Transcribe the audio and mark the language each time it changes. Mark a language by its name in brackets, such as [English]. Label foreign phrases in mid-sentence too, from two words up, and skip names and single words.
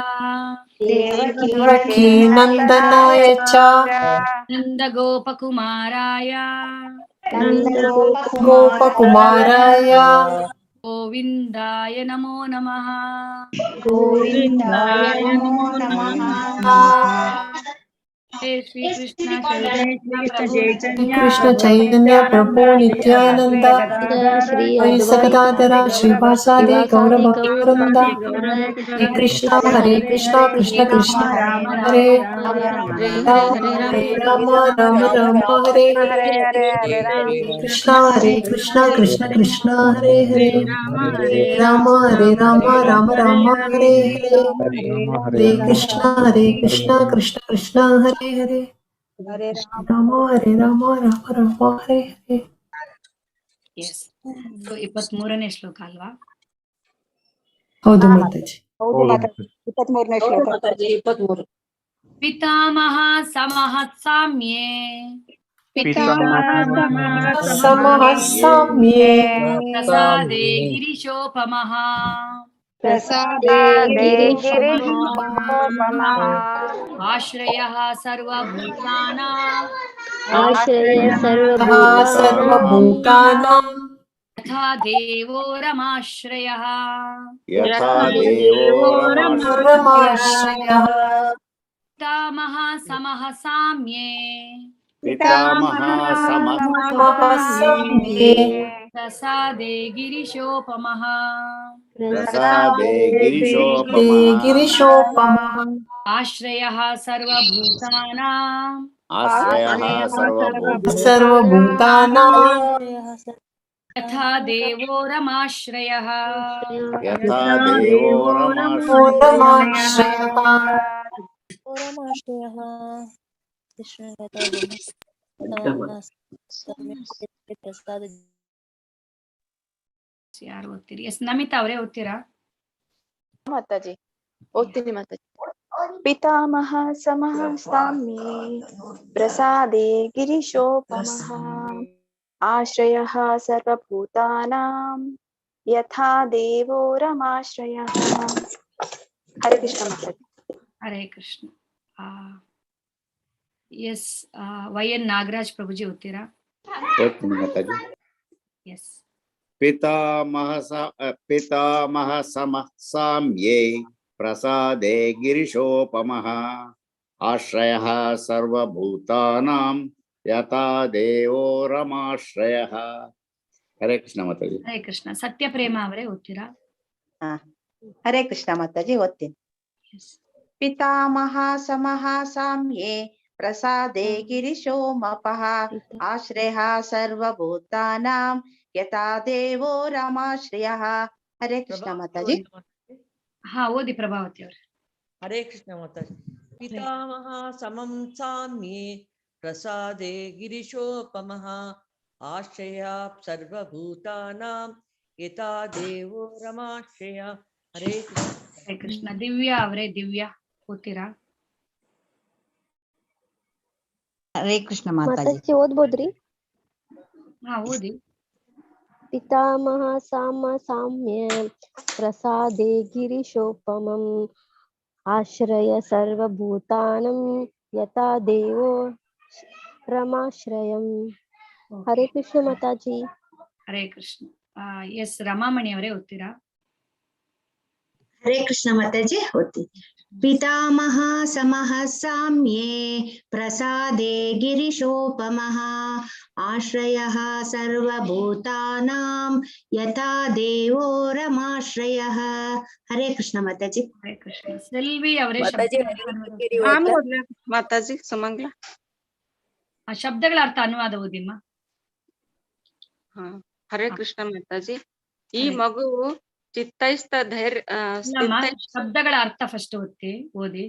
[Sanskrit] देवकी नन्दनाय च नन्दगोपकुमाराय गोपकुमाराय गोविन्दाय नमो नमः। गोविंदाय नमो नमः। जय श्री कृष्ण जय चैतन्य श्री कृष्ण प्रभु श्री चैतन्य कृष्ण प्रभु चैतन्य प्रभु नित्यानंद गदाधर श्री सगदाधरा श्रीवासादि गौरभक्तवृंद। हरे कृष्णा कृष्ण कृष्ण राम हरे राम राम राम राम हरे राम राम राम हरे हरे। हरे कृष्णा कृष्ण कृष्ण हरे हरे राम राम राम हरे हरे। हरे कृष्णा कृष्ण कृष्ण हरे हरे राम राम हरे हरे। [English] Yes. So [Kannada] 23ನೇ ಶ್ಲೋಕ ಅಲ್ವಾ? ಹೌದು ಮಾತಾಜಿ. [Sanskrit] ಪಿತಾಮಹ ಸಮಃ ಸಾಮ್ಯೇ ಸಮಃ ಸಾಮ್ಯೇ ಪ್ರಸಾದೇ ಗಿರಿಶೋಪಮಃ ಆಶ್ರಯಃ ಸರ್ವಭೂತಾನಾಂ ಸರ್ವಭೂತಾನಾಂ ಯಥಾ ದೇವೋ ರಮಾಶ್ರಯಃ ರಮಾಶ್ರಯಃ ಪಿತಾಮಹ ಸಮಃ ಸಾಮ್ಯೇ ಸಮಃ ಸಾಮ್ಯೇ ಪ್ರಸಾದೇ ಗಿರಿಶೋಪಮಃ ಗಿರಿಶೋಪಮಃ ಆಶ್ರಯಃ ಸರ್ವಭೂತಾನಾಂ ಸರ್ವಭೂತಾನಾಂ ಯಥಾ ದೇವೋ ರಮಾಶ್ರಯಃ ರಮಾಶ್ರಯಃ [Kannada] ಯಾರು ಓದ್ತೀರಿ? ಎಸ್ ನಮಿತಾ ಅವರೇ ಓದ್ತೀರಾ? ಮಾತಾಜಿ ಓದ್ತೀನಿ ಮಾತಾಜಿ. [Sanskrit] ಪಿತಾಮಹ ಸಮಃ ಸಾಮ್ಯೇ ಪ್ರಸಾದೇ ಗಿರಿಶೋಪಮಃ ಆಶ್ರಯಃ ಸರ್ವಭೂತಾನಾಂ ಯಥಾ ದೇವೋ ರಮಾಶ್ರಯಃ. [Kannada] ಹರೇ ಕೃಷ್ಣ ಮಾತಾಜಿ. ಹರೇ ಕೃಷ್ಣ. ಎಸ್ ವೈ ಎನ್ ನಾಗರಾಜ್ ಪ್ರಭುಜಿ ಓದ್ತೀರಾ? ಎಸ್. [Sanskrit] पितामह समः साम्ये प्रसादे गिरिशोपमः आश्रयः सर्वभूतानां यथा देवो रमाश्रयः. [Kannada] हरे कृष्ण माताजी. ಹರೇ ಕೃಷ್ಣ. ಸತ್ಯಪ್ರೇಮ ಅವರೇ ಓದ್ತೀರಾ? ಹರೇ ಕೃಷ್ಣ ಮಾತಾಜಿ ಓದ್ತೀನಿ. [Sanskrit] ಪಿತಾಮಹ ಸಮಃ ಸಾಮ್ಯೇ ಪ್ರಸಾದೇ ಗಿರಿಶೋಮಪಃ ಆಶ್ರಯಃ ಸರ್ವಭೂತಾನಾಂ ಯಥಾ ದೇವೋ ರಮಾಶ್ರಯಃ. [Kannada] ಹರೇ ಕೃಷ್ಣ ಮಾತಾಜಿ. ಹಾ ಓದಿ ಪ್ರಭಾವತಿ ಅವರು. [Sanskrit] ಹರೇ ಕೃಷ್ಣ ಮಾತಾಜಿ. ಪಿತಾಮಹ ಸಮಂ ಸಾಮ್ಯೇ ಪ್ರಸಾದೇ ಗಿರಿಶೋಪಮಃ ಆಶ್ರಯ ಸರ್ವಭೂತಾನಾಂ ಯಥಾ ದೇವೋ ರಮಾಶ್ರಯ. ಹರೇ ಕೃಷ್ಣ. [Kannada] ಹರೇ ಕೃಷ್ಣ. ದಿವ್ಯಾ ಅವರೇ ದಿವ್ಯಾ ಓದ್ತೀರಾ? ಹರೇ ಕೃಷ್ಣ ಮಾತಾಜಿ. ಮಾತಾಜಿ ಓದ್ಬೋದ್ರಿ? ಹಾ ಓದಿ. [Sanskrit] ಪಿತಾಮಹ ಸಾಮ್ಯ ಪ್ರಸಾದೇ ಗಿರಿಶೋಪಮಂ ಆಶ್ರಯ ಸರ್ವಭೂತಾನಂ ಯಥಾ ದೇವೋ ರಮಾಶ್ರಯಂ. [Kannada] ಹರೇ ಕೃಷ್ಣ ಮಾತಾಜಿ. ಹರೇ ಕೃಷ್ಣ. ಎಸ್ ರಮಾಮಣಿ ಅವರೇ ಓದ್ತೀರಾ? ಹರೇ ಕೃಷ್ಣ ಮಾತಾಜಿ ಓದ್ತೀನಿ. [Sanskrit] ಪಿತಾಮಹ ಸಮಃ ಸಾಮ್ಯೇ ಪ್ರಸಾದೇ ಗಿರಿಶೋಪಮಃ ಆಶ್ರಯಃ ಸರ್ವಭೂತಾನಾಂ ಯಥಾ ದೇವೋ ರಮಾಶ್ರಯಃ. [Kannada] ಹರೇ ಕೃಷ್ಣ ಮಾತಾಜಿ. ಹರೇ ಕೃಷ್ಣ. ಸೆಲ್ವಿ ಅವರೇ ಮಾತಾಜಿ ಸುಮಂಗ್ಲ. ಶಬ್ದಗಳ ಅರ್ಥ ಅನುವಾದ ಓದಿಮ್ಮ. ಹರೇ ಕೃಷ್ಣ ಮಾತಾಜಿ. ಈ ಮಗುವು ಚಿತ್ತೈಸ್ತ ಧೈರ್ಯ ಶಬ್ದಗಳ ಅರ್ಥ ಫಸ್ಟ್ ಓದಿ.